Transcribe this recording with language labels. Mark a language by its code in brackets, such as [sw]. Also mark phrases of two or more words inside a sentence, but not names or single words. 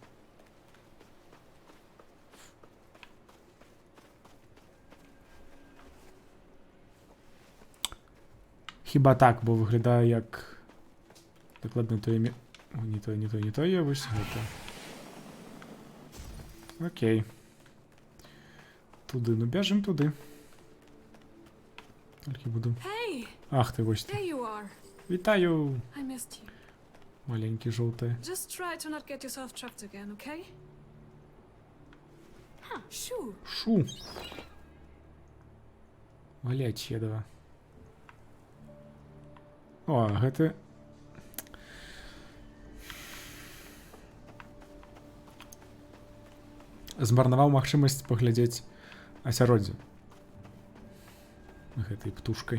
[be] Хіба так, бо выглядае як дакладна тое імя. О, не тое, вось гэта. Окей. Туды, ну бяжым туды. Толькі буду. [en] Hey, [be] Ах ты, вось [en] there [be] ты. [en] you are. [be] Вітаю, [en] I missed you. [be] маленькі жоўтыя. [en] Just try to not get yourself trapped again, okay? Shoo. [be] Шу. Валять едава. О, гэта... Змарнаваў магчымасць паглядзець асяроддзе гэтай птушкай.